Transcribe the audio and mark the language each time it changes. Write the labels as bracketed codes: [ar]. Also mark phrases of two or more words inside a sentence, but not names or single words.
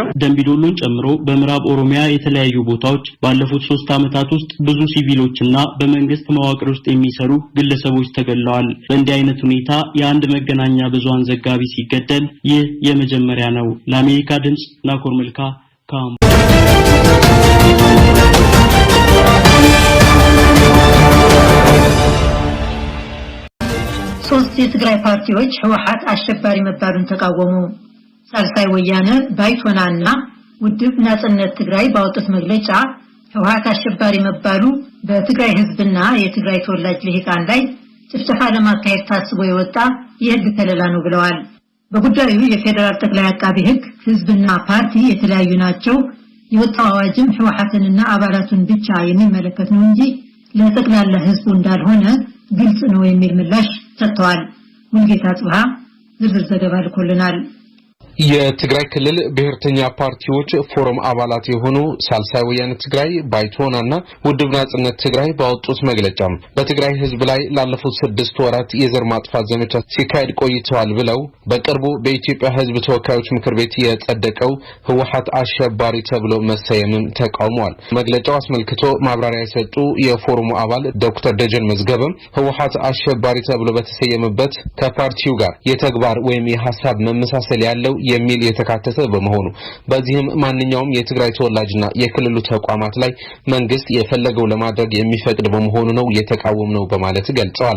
[am] ደምቢ ዶሎን ጨምሮ በምዕራብ ኦሮሚያ የተለያዩ ቦታዎች ባለፉት 3 ዓመታት ውስጥ ብዙ ሲቪሎችና በመንግስት መዋቅር ውስጥ የሚሰሩ ግለሰቦች ተገድለዋል። በእንዲህ አይነት ሁኔታ የአንድ መገናኛ ብዙሃን ዘጋቢ ሲገደል ይህ የመጀመሪያ ነው። ለአሜሪካ ድምጽ ናኮር መልካ ካም ሶስት የትግራይ ፓርቲዎች ህወሓት አሸባሪ መባሉን ተቃወሙ። ሳልሳይ ወያነ ባይቶናና ውድብ ናጽነት ትግራይ ባወጡት መግለጫ ህወሓት አሸባሪ መባሉ በትግራይ ህዝብና የትግራይ ተወላጅ ልሂቃን ላይ ጭፍጨፋ ለማካሄድ ታስቦ የወጣ የህግ ከለላ ነው ብለዋል። በጉዳዩ የፌደራል ጠቅላይ አቃቤ ሕግ ህዝብና ፓርቲ የተለያዩ ናቸው፣ የወጣው አዋጅም ህወሓትንና አባላቱን ብቻ የሚመለከት ነው እንጂ ለጠቅላላ ህዝቡ እንዳልሆነ ግልጽ ነው የሚል ምላሽ ሰጥተዋል። ሙልጌታ ጽብሃ ዝርዝር ዘገባ ልኮልናል። የትግራይ ክልል ብሔርተኛ ፓርቲዎች ፎረም አባላት የሆኑ ሳልሳይ ወያነ ትግራይ ባይቶናና ውድብ ናጽነት ትግራይ ባወጡት መግለጫ በትግራይ ህዝብ ላይ ላለፉት 6 ወራት የዘር ማጥፋት ዘመቻ ሲካሄድ ቆይተዋል ብለው በቅርቡ በኢትዮጵያ ህዝብ ተወካዮች ምክር ቤት የጸደቀው ህወሓት አሸባሪ ተብሎ መሰየምን ተቃውመዋል። መግለጫው አስመልክቶ ማብራሪያ የሰጡ የፎረሙ አባል ዶክተር ደጀን መዝገበም ህወሓት አሸባሪ ተብሎ በተሰየመበት ከፓርቲው ጋር የተግባር ወይም የሐሳብ መመሳሰል ያለው የሚል የተካተተ በመሆኑ በዚህም ማንኛውም የትግራይ ተወላጅና የክልሉ ተቋማት ላይ መንግስት የፈለገው ለማድረግ የሚፈቅድ በመሆኑ ነው የተቃወምነው በማለት ገልጸዋል።